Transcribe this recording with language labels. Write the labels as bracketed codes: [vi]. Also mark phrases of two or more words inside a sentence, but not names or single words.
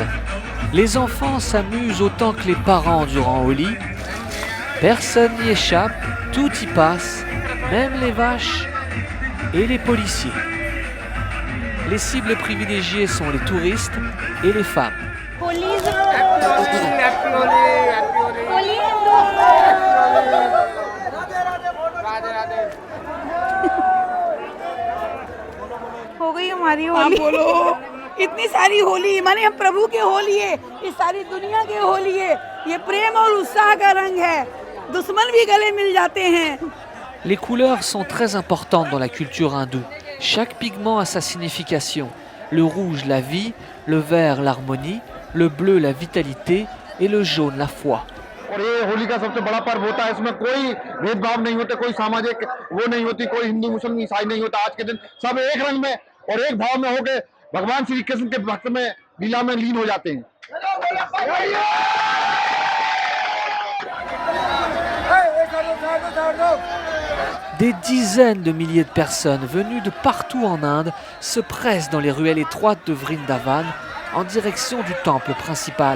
[fr] Les enfants s'amusent autant que les parents durant Holi. Personne n'y échappe, tout y passe, même les vaches et les policiers. Les cibles privilégiées sont les touristes et les femmes. [hi] हो गई हमारी होली। बोलो इतनी सारी होली माने हम प्रभु के होली है, इस सारी दुनिया के होली है। ये प्रेम और उत्साह का रंग है, दुश्मन भी गले मिल जाते हैं। [fr] Les couleurs sont très importantes dans la culture hindoue. Chaque pigment a sa signification. Le rouge, la vie, le vert, l'harmonie, le bleu, la vitalité et le jaune, la foi. [hi] और ये होली का सबसे बड़ा पर्व होता है, इसमें कोई भेदभाव नहीं होते, कोई सामाजिक वो नहीं होती, कोई हिंदू मुस्लिम ईसाई नहीं होता। आज के दिन सब एक रंग में और एक भाव में होकर भगवान श्री कृष्ण के भक्त में लीला में लीन हो जाते हैं। [fr] Des dizaines de milliers de personnes venues de partout en Inde se pressent dans les ruelles étroites de Vrindavan en direction du temple principal.